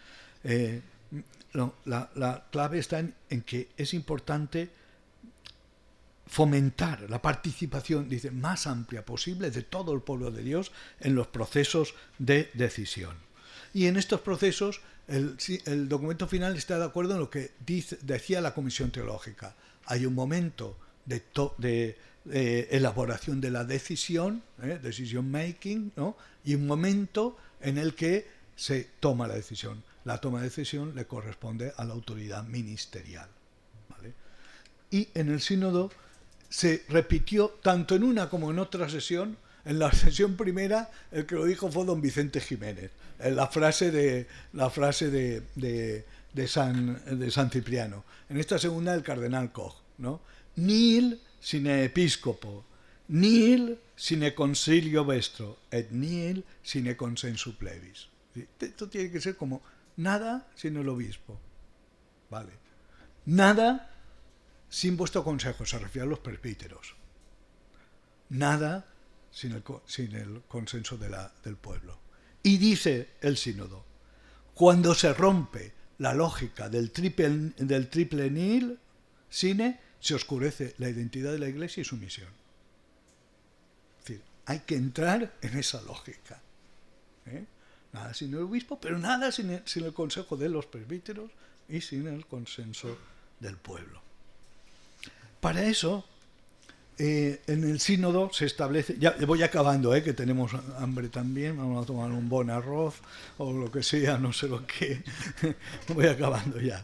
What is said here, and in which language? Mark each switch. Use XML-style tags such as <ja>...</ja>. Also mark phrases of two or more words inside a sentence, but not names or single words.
<es>La clave está en que es importante fomentar la participación, dice, más amplia posible de todo el pueblo de Dios en los procesos de decisión. Y en estos procesos el documento final está de acuerdo en lo que decía la Comisión Teológica. Hay un momento de elaboración de la decisión,</es> <en>decision making,</en> <es>¿no? Y un momento en el que se toma la decisión. La toma de decisión le corresponde a la autoridad ministerial, ¿vale? Y en el sínodo se repitió tanto en una como en otra sesión. En la sesión primera el que lo dijo fue don Vicente Jiménez, la frase de San Cipriano. En esta segunda el cardenal Koch, ¿no?</es> <la>Nihil sine episcopo, nihil sine concilio vestro, et nihil sine consensu plebis.</la> <es>Esto tiene que ser como nada sin el obispo, ¿vale? Nada sin vuestro consejo, se refiere a los presbíteros. Nada sin el consenso del pueblo. Y dice el sínodo, cuando se rompe la lógica del triple</es> <la>nihil sine,</la> <es>se oscurece la identidad de la Iglesia y su misión. Es decir, hay que entrar en esa lógica. Nada sin el obispo, pero nada sin el consejo de los presbíteros y sin el consenso del pueblo. Para eso, en el sínodo se establece, ya voy acabando, que tenemos hambre también, vamos a tomar un buen arroz o lo que sea, no sé lo que, voy acabando ya.</es>